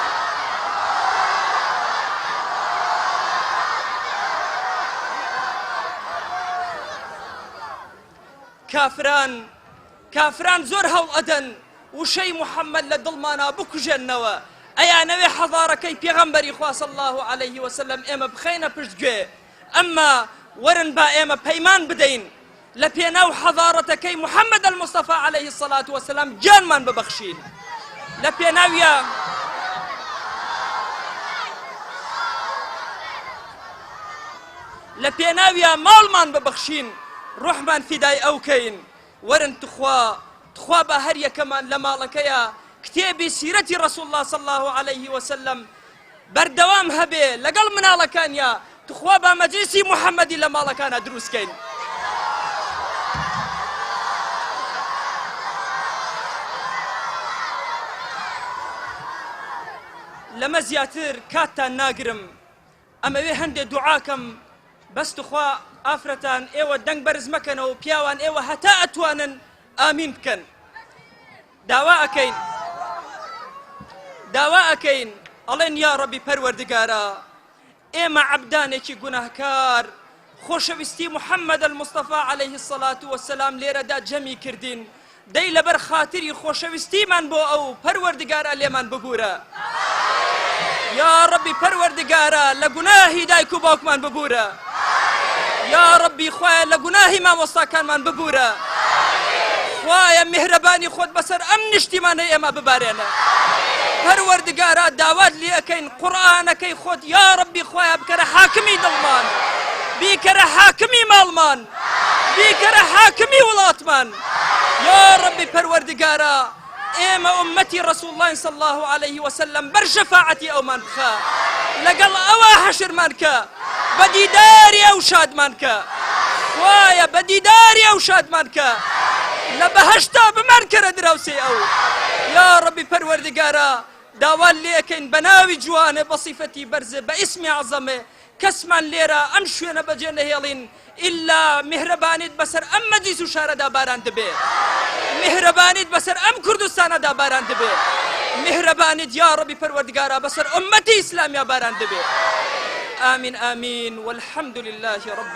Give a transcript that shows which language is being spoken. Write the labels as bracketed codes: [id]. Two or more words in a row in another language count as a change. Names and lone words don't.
[ckb] کافران زۆر هەوڵ ئەدەن وشەی محەممەد لە دڵمانە بکوژێنەوە. ئەیانەوێ حەضارەکەی پێغەمبەری خوا [ar] صلی الله عليه وسلم [ckb] ئێمە بخەینە پشتگوێ. ئەمما وەرن با ئێمە پەیمان بدەین لە پێناو حەضارەتەکەی محەممەد [ar] المصطفى عليه الصلاة والسلام [ckb] جانمان ببەخشین. لە پێناویە ماڵمان ببەخشین، ڕوحمان فیدای ئەوکەین. وەرن تخوا بە هەر یەکەمان لە ماڵەکەیە کتێبی سیرەتی [ar] ڕەسوول الله صلی الله عليه وسلم [ckb] بەردەوام هەبێ لەگەڵ مناڵەکانیا. تخوا بە مەجلیسی محەممەدی لە ماڵەکانە دروستکەین. لەمە زیاتر کاتتان ناگرم، ئەمەوێ هەندێک دوعاکەم بەس تخوا ئافرەتان ئێوە دەنگ بەرز مەکەنەوە، پیاوان ئێوە هەتا ئەتوانن ئامین بکەن. داوا ئەکەین ئەڵێن یا ڕەبی پەروەردگارە ئێمە عەبدانێکی گوناهکار خۆشەویستی محەممەد [ar] المصطفى عليه الصلاة والسلام [ckb] لێرەدا جەمی کردین. دەی لەبەر خاتری خۆشەویستیمان بۆ ئەو پەروەردگارە لێمان ببوورە. یا ڕەبی پەروەردگارە لە گوناهی دایک و باوکمان ببوورە. یا ڕەبی خوایە لە گوناهی مامۆستاکانمان ببوورە. خوایە میهرەبانی خۆت بەسەر ئەم نیشتیمانەی ئێمە ببارێنە. پەروەردگارە داوات لێ ئەکەین قورئانەکەی خۆت یا ڕەبی خوایە بکەرە حاکمی دڵمان، بیکەرە حاکمی ماڵمان، بیکەرە حاکمی وڵاتمان. یا ڕەبی پەروەردگارە ئێمە ئومەتی [ar] ڕەسوڵ الله صلی الله عليه وسلم [ckb] بەر شەفاعەتی ئەومان بخە لەگەڵ ئەوە حەشرمان کە بە دیداری ئەو شادمان کە خوایە بە دیداری ئەو شادمان کە لە بەهەشتا بمانکەرە دراوسێ ئەو یا ڕەبی پەروەردگارە داوان لێکەین بە ناوی جوانێ بە سیفەتی بەرزێ بە ئیسمی عەزەمێ کەسمان لێرە ئەم شوێنە بەجێ نەهێڵین ئللا میهرەبانیت بەسەر ئەم مەجلیس و شارەدا باران دەبێ میهرەبانیت بەسەر ئەم کوردستانەدا باران دەبێ میهرەبانیت یا ڕەبی پەروەردگارە بەسەر ئومەتی ئیسلامیا باران دەبێ [ar] آمین آمین والحمد لله رب